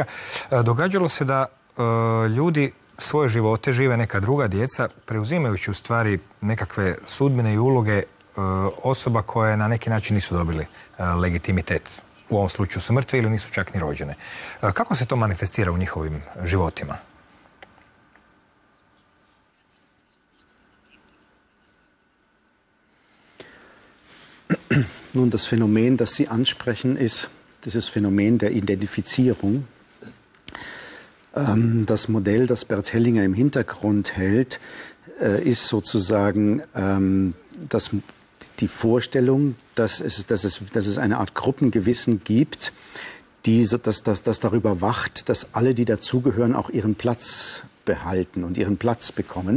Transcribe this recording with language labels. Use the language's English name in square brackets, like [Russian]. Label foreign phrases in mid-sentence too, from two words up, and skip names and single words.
[Croatian] Događalo se da ljudi svoje živote žive neka druga djeca, preuzimajući u stvari nekakve sudbine i uloge osoba koje na neki način nisu dobili legitimitet. U ovom slučaju su mrtve ili nisu čak ni rođene. Kako se to manifestira u njihovim životima? [German] Nun, das Phänomen, das Sie ansprechen, ist dieses Phänomen der Identifizierung. Das Modell, das Bert Hellinger im Hintergrund hält, ist sozusagen die Vorstellung, dass es eine Art Gruppengewissen gibt, das darüber wacht, dass alle, die dazugehören, auch ihren Platz behalten und ihren Platz bekommen.